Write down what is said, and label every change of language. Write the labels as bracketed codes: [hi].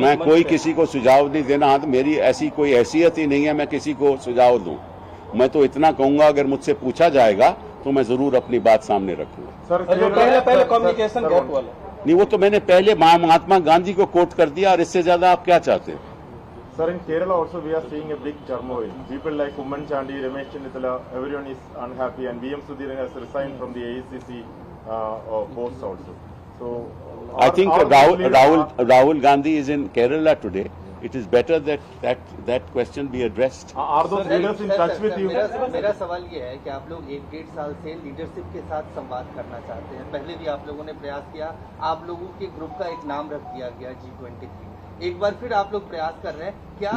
[hi] मैं कोई किसी को सुझाव नहीं देना, मेरी ऐसी कोई हैसियत ही नहीं है मैं किसी को सुझाव दूं। मैं तो इतना कहूंगा, अगर मुझसे पूछा जाएगा तो मैं जरूर अपनी बात सामने रखूंगा। सर, पहले कम्युनिकेशन गैप वाला नहीं, वो तो मैंने पहले महात्मा गांधी को कोट कर दिया, और इससे ज्यादा आप क्या चाहते हैं? [en] Sir, in Kerala also we are seeing a big turmoil. People like Umman Chandi, Ramesh Chennithala, everyone is unhappy, and VM Sudhiran has resigned from the AICC post also. So, I think Rahul Gandhi is in Kerala today. It is better that question be addressed. Are those leaders in touch with you? [hi] मेरा सवाल ये है कि आप लोग 1-1.5 साल से leadership के साथ संवाद करना चाहते हैं। पहले भी आप लोगों ने प्रयास किया, आप लोगों के ग्रुप का एक नाम रख दिया गया G23। एक बार फिर आप लोग प्रयास कर रहे हैं क्या?